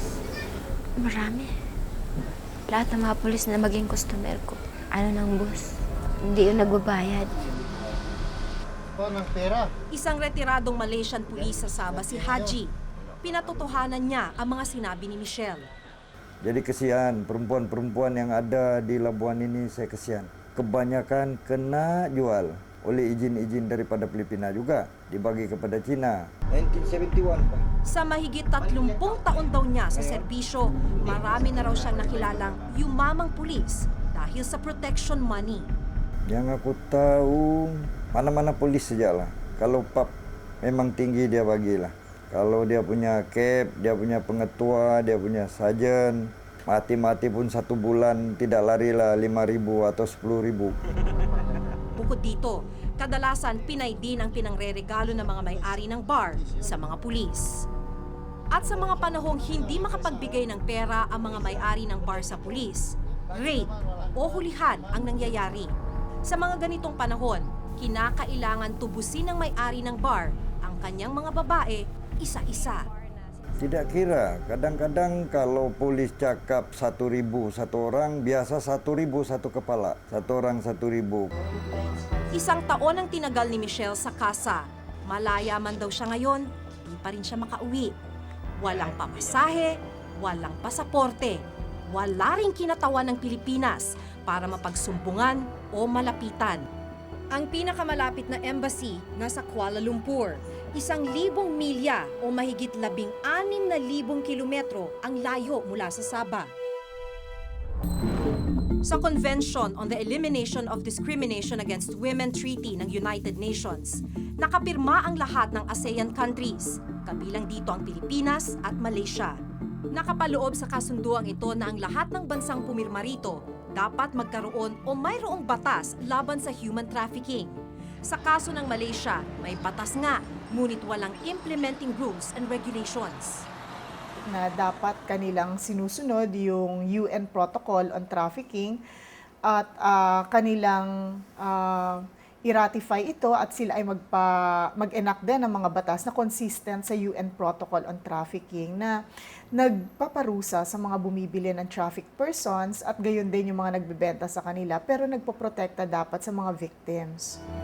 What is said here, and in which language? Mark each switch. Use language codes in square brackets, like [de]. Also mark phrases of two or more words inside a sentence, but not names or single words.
[tl] Marami. Lahat ng mga pulis na maging customer ko, ng bus, hindi yung nagbabayad. Isang retiradong Malaysian pulis sa Sabah si Haji. Pinatotohanan niya ang mga sinabi ni Michelle. [ms] Jadi kesian perempuan-perempuan yang ada di Labuan ini, saya kesian. Kebanyakan kena jual oleh izin-izin daripada Filipina juga, dibagi kepada Cina. [tl] 1971 pa. Sa mahigit 30 taon daw niya sa serbisyo, marami na raw siyang nakilalang yumamang pulis dahil sa protection money. [ms] Yang aku tahu, mana-mana polis sajalah. Kalau pap memang tinggi dia bagilah. Kalau dia punya cap, dia punya pengetua, dia punya sarjan, mati-mati pun 1 bulan tidak larilah 5.000 atau 10.000. [tl] Bukod dito, kadalasan Pinay din ang pinangreregalo ng mga may-ari ng bar sa mga pulis. At sa mga panahong hindi makapagbigay ng pera ang mga may-ari ng bar sa pulis, raid o hulihan ang nangyayari. Sa mga ganitong panahon, kinakailangan tubusin ng may-ari ng bar ang kanyang mga babae isa-isa. [ms] Tidak kira, kadang-kadang kalau polis cakap 1.000 satu orang, biasa 1.000 satu kepala, satu orang 1.000. [tl] Isang taon ang tinagal ni Michelle sa kasa. Malaya man daw siya ngayon, di pa rin siya makauwi. Walang pamasahe, walang pasaporte, wala ring kinatawan ng Pilipinas para mapagsumbungan o malapitan. Ang pinakamalapit na embassy nasa Kuala Lumpur. 1,000 milya o mahigit 16,000 kilometro ang layo mula sa Sabah. Sa Convention on the Elimination of Discrimination Against Women Treaty ng United Nations, nakapirma ang lahat ng [en] ASEAN countries, [tl] kabilang dito ang Pilipinas at Malaysia. Nakapaloob sa kasunduang ito na ang lahat ng bansang pumirma rito dapat magkaroon o mayroong batas laban sa [en] human trafficking. [tl] Sa kaso ng Malaysia, may batas nga, ngunit walang [en] implementing rules and regulations. [tl] Na dapat kanilang sinusunod yung UN Protocol on Trafficking at kanilang i-ratify ito at sila ay mag-enact din ng mga batas na consistent sa UN Protocol on Trafficking na nagpaparusa sa mga bumibili ng [en] trafficked persons [tl] at gayon din yung mga nagbebenta sa kanila pero nagpoprotekta dapat sa mga victims.